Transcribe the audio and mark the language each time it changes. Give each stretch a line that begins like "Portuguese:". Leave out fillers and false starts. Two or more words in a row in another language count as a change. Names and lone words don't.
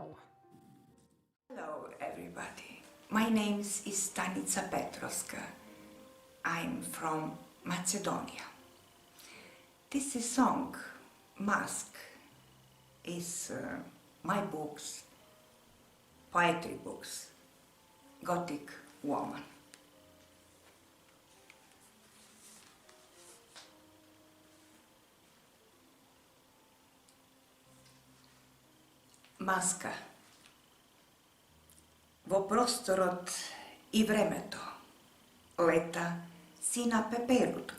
English: Hello everybody, my name is Danica Petrovska. I'm from Macedonia. This is song, Mask, is my books, poetry books, Gothic woman.
Macedonian: Маска. Во просторот и времето лета сина пеперутка.